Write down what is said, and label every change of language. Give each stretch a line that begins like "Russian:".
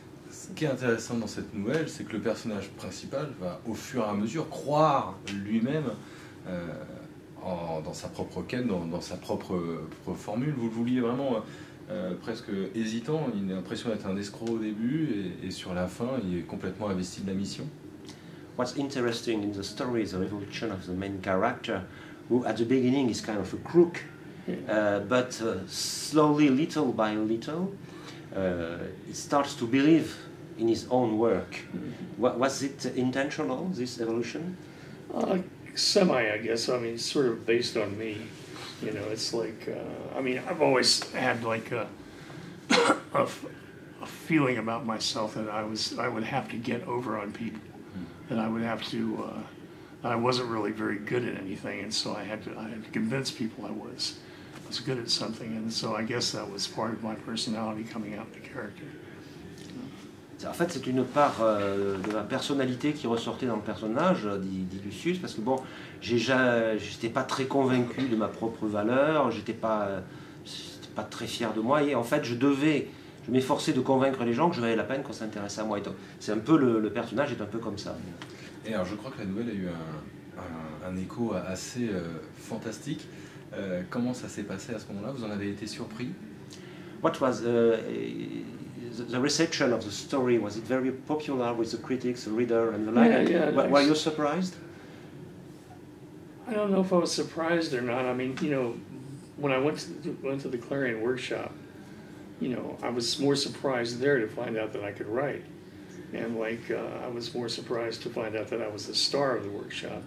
French: Ce qui est intéressant dans cette nouvelle, c'est que le personnage principal va au fur et à mesure croire lui-même dans sa propre quête, dans sa propre formule. Vous le vouliez vraiment presque hésitant, il a l'impression d'être un escroc au début, et sur la fin, il est complètement investi de la mission.
English: What's interesting in the story is the evolution of the main character, who at the beginning is kind of a crook, but slowly, little by little, he starts to believe in his own work. Was it intentional, this evolution? Semi, I guess. I mean, it's sort of based on me. It's like, I've always had like a feeling about myself that I would have to get over on people, that I would have to, I wasn't really very good at anything, and so I had to convince people I was good at something, and so I guess that was part of my personality coming out in the character.
French: En fait, c'est une part de ma personnalité qui ressortait dans le personnage, dit Lucius, parce que bon, j'étais pas très convaincu de ma propre valeur, j'étais pas très fier de moi, et en fait, je m'efforçais de convaincre les gens que je valais la peine qu'on s'intéresse à moi. C'est un peu le personnage est un peu comme ça. Et alors, je crois que la nouvelle a eu un écho assez fantastique. Comment ça s'est passé à ce moment-là? Vous en avez été surpris?
English: What was the reception of the story? Was it very popular with the critics, the reader, and the like? Yeah, Were you surprised? I don't know if I was surprised or not. I mean, you know, when I went to the Clarion workshop, you know, I was more surprised there to find out that I could write, and like I was more surprised to find out that I was the star of the workshop.